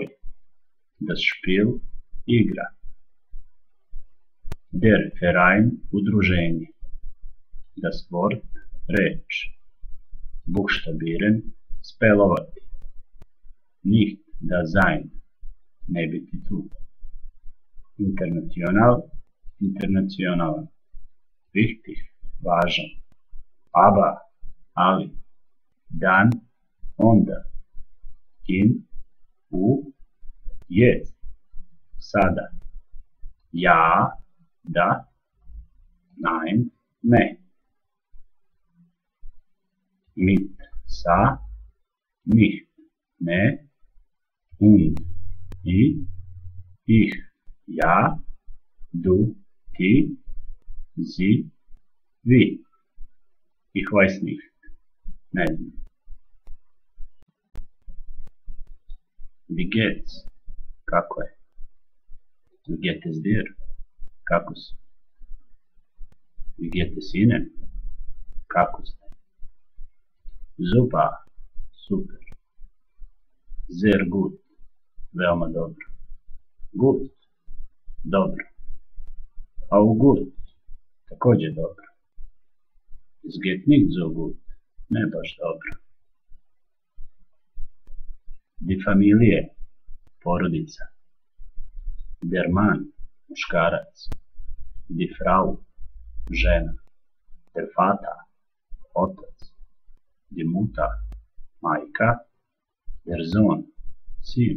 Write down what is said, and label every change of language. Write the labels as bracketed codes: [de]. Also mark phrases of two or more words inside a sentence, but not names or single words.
[de] Das Spiel, igra. Der Verein, udruženje. Das Wort, reč. Buchstabieren, spelovati. Nicht da sein, [sr] ne biti tu. [de] International, internacionalan. Wichtig, važan. Aber, ali. Dan, onda. In, u, jest. [sr] Sada. [de] Ja, da. Nein, ne. Mit, sa, nicht, ne, und, ich, ja, du, ti, sie, wie. Ich weiß nicht, [sr] ne znam. [de] Wie geht's? [sr] Kako je? [de] Wie geht es dir? [sr] Kako si? [de] Wie geht es Ihnen? [sr] Kako ste? [de] Super, super. Sehr gut, [sr] veoma dobro. [de] Gut, dobro. Auch gut, [sr] također dobro. [de] Es geht nicht so gut, [sr] ne baš dobro. [de] Die Familie, porodica. Der Mann, muškarac. Die Frau, žena. Der Vater, otac. Die Mutter, majka. Der Sohn, sin.